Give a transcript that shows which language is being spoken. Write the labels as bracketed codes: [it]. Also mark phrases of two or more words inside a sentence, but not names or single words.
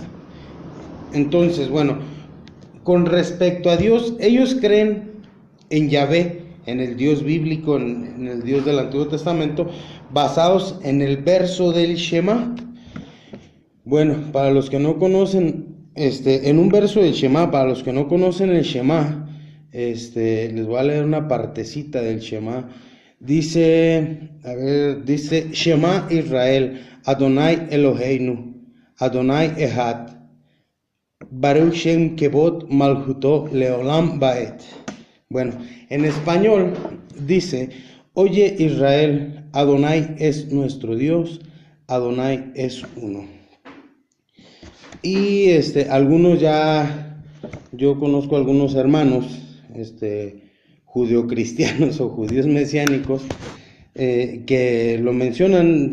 [es] Entonces, bueno, con respecto a Dios, ellos creen en Yahvé, en el Dios bíblico, en el Dios del Antiguo Testamento, basados en el verso del Shema. Bueno, para los que no conocen, en un verso del Shema, para los que no conocen el Shema, les voy a leer una partecita del Shema. [he] Dice שמע ישראל, אדני אלוהינו, אדני אחד, ברוך שם כבוד מלכותו לעולם ועד. [es] Bueno, en español dice: oye Israel, Adonai es nuestro Dios, Adonai es uno. Y algunos yo conozco algunos hermanos judeocristianos o judíos mesiánicos que lo mencionan.